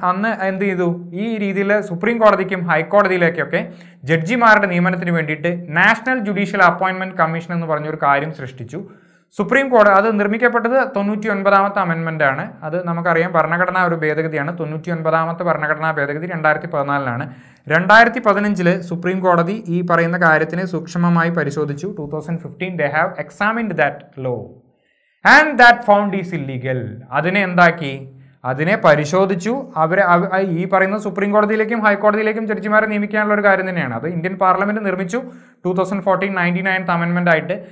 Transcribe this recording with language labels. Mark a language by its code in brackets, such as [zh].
[ml] അന്ന് എന്ത് ചെയ്തു, ഈ രീതിയിൽ സുപ്രീം കോടതിക്കും ഹൈക്കോടതിയിലേക്കൊക്കെ ജഡ്ജിമാരുടെ നിയമനത്തിന് വേണ്ടിയിട്ട് നാഷണൽ ജുഡീഷ്യൽ അപ്പോയിൻമെൻറ്റ് കമ്മീഷൻ എന്ന് പറഞ്ഞൊരു കാര്യം സൃഷ്ടിച്ചു. സുപ്രീം കോടതി അത് നിർമ്മിക്കപ്പെട്ടത് 99ാമത്തെ അമെൻമെൻ്റ് ആണ്. അത് നമുക്കറിയാം ഭരണഘടനാ ഒരു ഭേദഗതിയാണ്. 99ാമത്തെ ഭരണഘടനാ ഭേദഗതി 2014 2015 സുപ്രീം കോടതി ഈ പറയുന്ന കാര്യത്തിനെ സൂക്ഷ്മമായി പരിശോധിച്ചു. [en] 2015 they have examined that law and that found is illegal. [ml] അതിനെ എന്താക്കി, അതിനെ പരിശോധിച്ചു. ഈ പറയുന്ന സുപ്രീം കോടതിയിലേക്കും ഹൈക്കോടതിയിലേക്കും ജഡ്ജിമാരെ നിയമിക്കാനുള്ള ഒരു കാര്യം തന്നെയാണ്. അത് ഇന്ത്യൻ പാർലമെന്റ് നിർമ്മിച്ചു 2014 99th അമെൻമെന്റ് ആയിട്ട്.